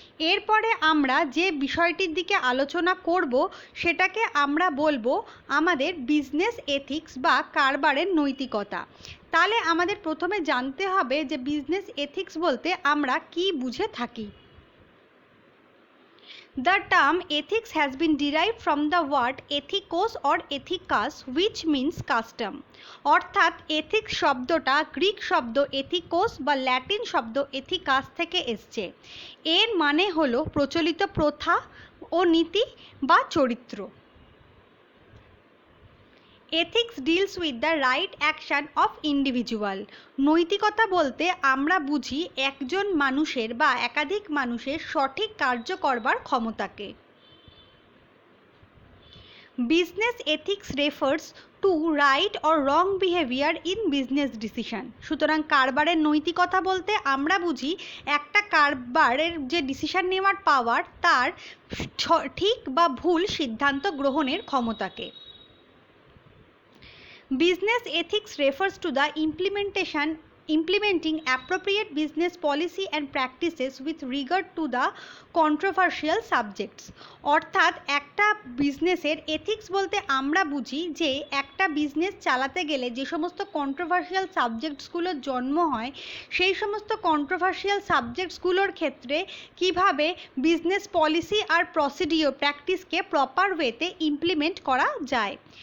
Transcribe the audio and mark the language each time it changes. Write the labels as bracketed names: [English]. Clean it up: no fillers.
[Bangla] এরপরে আমরা যে বিষয়টির দিকে আলোচনা করব সেটাকে আমরা বলবো আমাদের বিজনেস এথিক্স বা কারবারের নৈতিকতা। তাহলে আমাদের প্রথমে জানতে হবে যে বিজনেস এথিক্স বলতে আমরা কি বুঝে থাকি। [English] The term ethics has been derived from the word ethikos or ethikos, which means custom. [Bangla] অর্থাৎ এথিক্স শব্দটা গ্রিক শব্দ এথিকোস বা ল্যাটিন শব্দ এথিকাস থেকে এসছে। এর মানে হলো প্রচলিত প্রথা ও নীতি বা চরিত্র। [English] Ethics deals with the right action of individual. [Bangla] নৈতিকতা বলতে আমরা বুঝি একজন মানুষের বা একাধিক মানুষের সঠিক কার্য করবার ক্ষমতাকে। [English] Business ethics refers to right or wrong behaviour in business decision. [Bangla] সুতরাং কারবারের নৈতিকতা বলতে আমরা বুঝি একটা কারবারের যে ডিসিশন নেওয়ার পাওয়ার, তার ঠিক বা ভুল সিদ্ধান্ত গ্রহণের ক্ষমতাকে। [English] Business ethics refers to the implementation implementing appropriate business policy and practices with regard to the controversial subjects। [Bangla] অর্থাৎ একটা বিজনেসের এথিক্স বলতে আমরা বুঝি যে একটা বিজনেস চালাতে গেলে যে সমস্ত কন্ট্রোভার্সিয়াল সাবজেক্টসগুলোর জন্ম হয় সেই সমস্ত কন্ট্রোভার্সিয়াল সাবজেক্টসগুলোর ক্ষেত্রে কিভাবে বিজনেস পলিসি আর প্রসিডিওর প্র্যাকটিসকে প্রপার ওয়েতে ইমপ্লিমেন্ট করা যায়।